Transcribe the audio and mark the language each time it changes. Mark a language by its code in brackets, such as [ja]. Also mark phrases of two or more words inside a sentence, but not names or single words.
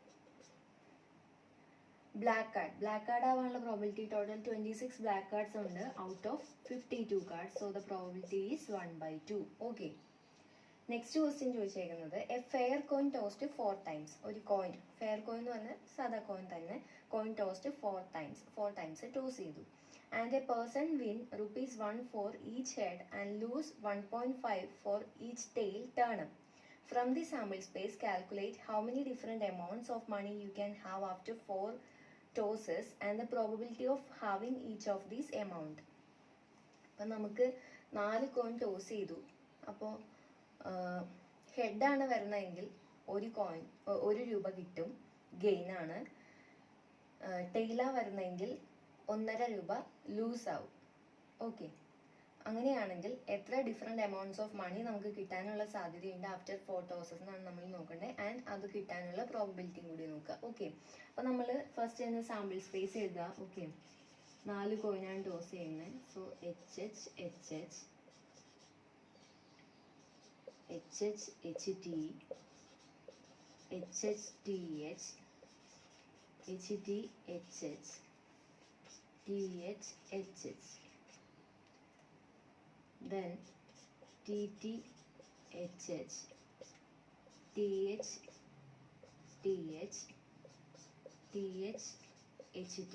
[en] black card ആവാനുള്ള probability total 26 black cards ഉണ്ട് out of 52 cards. So the probability is 1/2. Okay. next question ചോദിച്ചേക്കുന്നത് a fair coin tossed 4 times. [ml] ഒരു കോയിൻ, [en] fair coin [ml] എന്ന് പറഞ്ഞാൽ സാധാ കോയിൻ തന്നെ, [en] coin tossed 4 times toss [ml] ചെയ്തു. [en] And a person win ₹1 for each head and lose 1.5 for each tail turn. From the sample space, calculate how many different amounts of money you can have after 4 tosses and the probability of having each of these amount. [ml] അപ്പം നമുക്ക് 4 [en] coin toss [ml] ചെയ്തു. അപ്പോൾ ഹെഡാണ് വരുന്നതെങ്കിൽ ഒരു കോയിൻ 1 രൂപ കിട്ടും, ഗെയിനാണ്. ടെയിലാ വരുന്നതെങ്കിൽ 1.5 രൂപ ലൂസ് ആവും. ഓക്കെ. അങ്ങനെയാണെങ്കിൽ എത്ര [en] different amounts of money [ml] നമുക്ക് കിട്ടാനുള്ള സാധ്യതയുണ്ട് [en] after 4 tosses [ml] എന്നാണ് നമ്മൾ നോക്കേണ്ടത്. ആൻഡ് അത് കിട്ടാനുള്ള പ്രോബിലിറ്റിയും കൂടി നോക്കുക. ഓക്കെ. അപ്പോൾ നമ്മൾ ഫസ്റ്റ് തന്നെ [en] sample space [ml] എഴുതുക. ഓക്കെ. 4 കോയിനാണ് ടോസ് ചെയ്യുന്നത്. [en] സോ HH HH HH HT HH TH HT HH TH HH. Then TT HH TH TH TH HT.